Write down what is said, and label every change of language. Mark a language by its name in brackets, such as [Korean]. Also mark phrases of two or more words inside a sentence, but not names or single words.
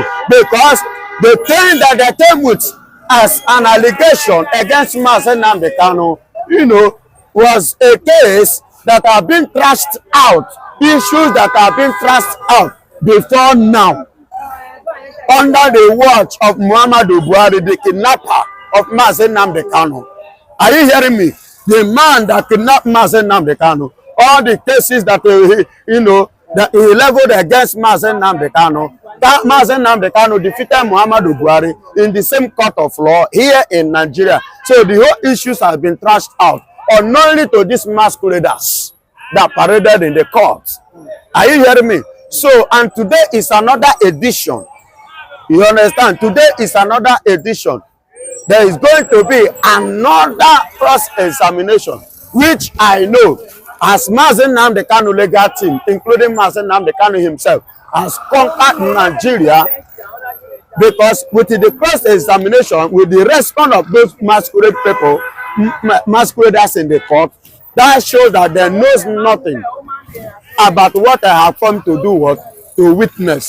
[English] Because the thing that they came with as an allegation against Nnamdi Kanu, was a case that have been thrashed out, issues that have been thrashed out before now, under the watch of Muhammadu Buhari, the kidnapper of Nnamdi Kanu. Are you hearing me? The man that kidnapped Nnamdi Kanu, all the cases that that he leveled against Nnamdi Kanu, that Nnamdi Kanu defeated Muhammadu Buhari in the same court of law here in Nigeria. So the whole issues have been thrashed out, unknowingly to these masqueraders that paraded in the courts. Are you hearing me? So, and today is another edition. You understand? Today is another edition. There is going to be another cross-examination, which I know as Nnamdi Kanu legal team, including Nnamdi Kanu himself, has conquered Nigeria, because with the cross-examination, with the response of those masquerade people, masqueraders in the court, that shows that they knows nothing about what I have come to do, what to witness.